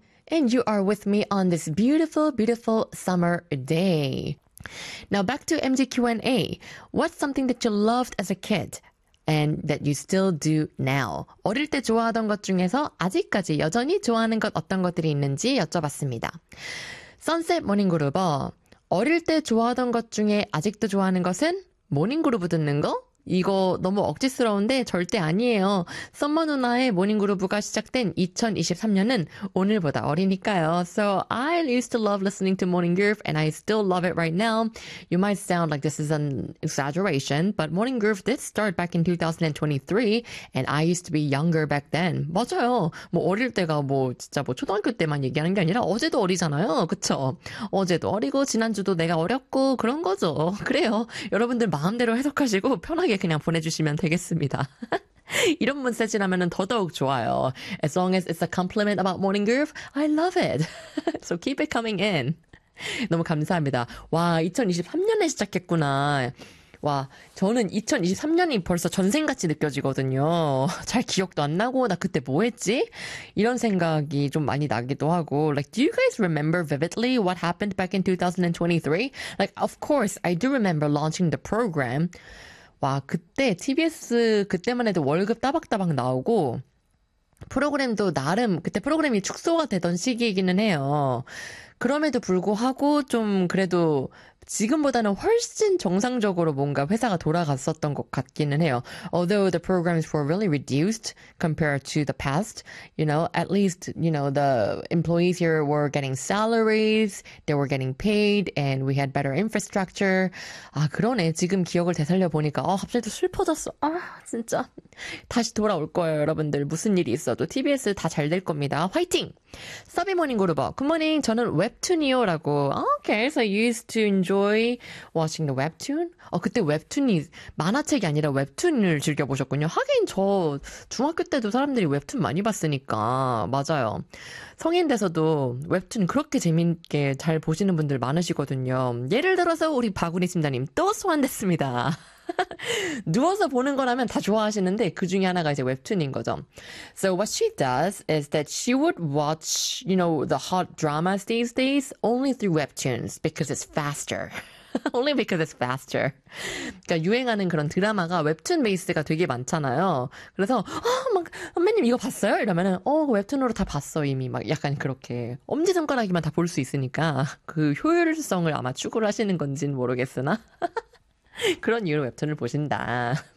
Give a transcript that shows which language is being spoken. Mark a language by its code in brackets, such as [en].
[en] And you are with me on this beautiful, beautiful summer day. Now, back to MGQ&A. What's something that you loved as a kid and that you still do now? [ko] 어릴 때 좋아하던 것 중에서 아직까지 여전히 좋아하는 것 어떤 것들이 있는지 여쭤봤습니다. Sunset Morning Group, 어릴 때 좋아하던 것 중에 아직도 좋아하는 것은 모닝 그루브 듣는 거? 이거 너무 억지스러운데 절대 아니에요. 썸머 누나의 모닝 그루브가 시작된 2023년은 오늘보다 어리니까요. [en] So I used to love listening to Morning Groove and I still love it right now. You might sound like this is an exaggeration, but Morning Groove did start back in 2023 and I used to be younger back then. [ko] 맞아요. 뭐 어릴 때가 뭐 진짜 뭐 초등학교 때만 얘기하는 게 아니라 어제도 어리잖아요. 그쵸? 어제도 어리고 지난주도 내가 어렸고 그런 거죠. 그래요. 여러분들 마음대로 해석하시고 편하게 그냥 보내주시면 되겠습니다. 이런 문세지라면 더더욱 좋아요. [en] As long as it's a compliment about Morning Groove, I love it. So keep it coming in. [ko] 너무 감사합니다. 와, 2023년에 시작했구나. 와, 저는 2023년이 벌써 전생같이 느껴지거든요. 잘 기억도 안 나고 나 그때 뭐 했지? 이런 생각이 좀 많이 나기도 하고 [en] Like, do you guys remember vividly what happened back in 2023? Like, of course, I do remember launching the program. [ko] 와, 그때 TBS 그때만 해도 월급 따박따박 나오고 프로그램도 나름 그때 프로그램이 축소가 되던 시기이기는 해요. 그럼에도 불구하고 좀 그래도 지금보다는 훨씬 정상적으로 뭔가 회사가 돌아갔었던 것 같기는 해요. [en] Although the programs were really reduced compared to the past, you know, at least, you know, the employees here were getting salaries, they were getting paid, and we had better infrastructure. [ko] 아, 그러네. 지금 기억을 되살려 보니까, 아, 갑자기 또 슬퍼졌어. 아, 진짜. 다시 돌아올 거예요, 여러분들. 무슨 일이 있어도 TBS 다 잘 될 겁니다. 화이팅! 서비 모닝 그루버. 굿모닝. 저는 웹툰이요. 라고. [en] Okay, so you used to enjoy watching the webtoon? [ko] 어, 그때 웹툰이 만화책이 아니라 웹툰을 즐겨보셨군요. 하긴 저 중학교 때도 사람들이 웹툰 많이 봤으니까. 맞아요. 성인 돼서도 웹툰 그렇게 재밌게 잘 보시는 분들 많으시거든요. 예를 들어서 우리 바구니 심사님 또 소환됐습니다. 누워서 보는 거라면 다 좋아하시는데 그 중에 하나가 이제 웹툰인 거죠. [en] So what she does is that she would watch, you know, the hot dramas these days only through webtoons because it's faster. Only because it's faster. [ko] 그러니까 유행하는 그런 드라마가 웹툰 베이스가 되게 많잖아요. 그래서 아, 막 선배님 이거 봤어요? 이러면은 어, 웹툰으로 다 봤어 이미 막 약간 그렇게 엄지손가락이만 다 볼 수 있으니까 그 효율성을 아마 추구를 하시는 건진 모르겠으나 그런 이유로 웹툰을 보신다.